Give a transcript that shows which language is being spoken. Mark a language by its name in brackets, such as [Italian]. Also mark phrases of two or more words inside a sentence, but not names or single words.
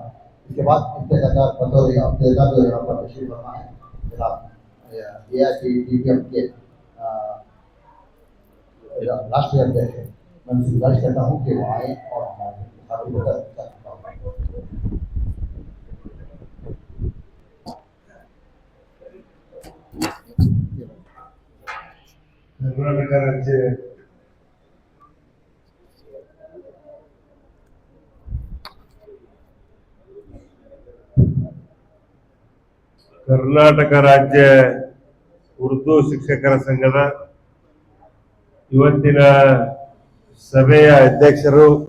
[Hindi] इसके बाद इफ्तितार बतौर अब्दुल्ला जो यहाँ पर तशरीफ फरमा है जनाब AICTPM के राष्ट्रीय अध्यक्ष है, मैं उनसे गुजारिश करता हूँ कि वो आए और हमारे साथी को कर्नाटक राज्य [Kannada] ಕರ್ನಾಟಕ ರಾಜ್ಯ ಉರ್ದು ಶಿಕ್ಷಕರ ಸಂಘದ ಇವತ್ತಿನ ಸಭೆಯ ಅಧ್ಯಕ್ಷರು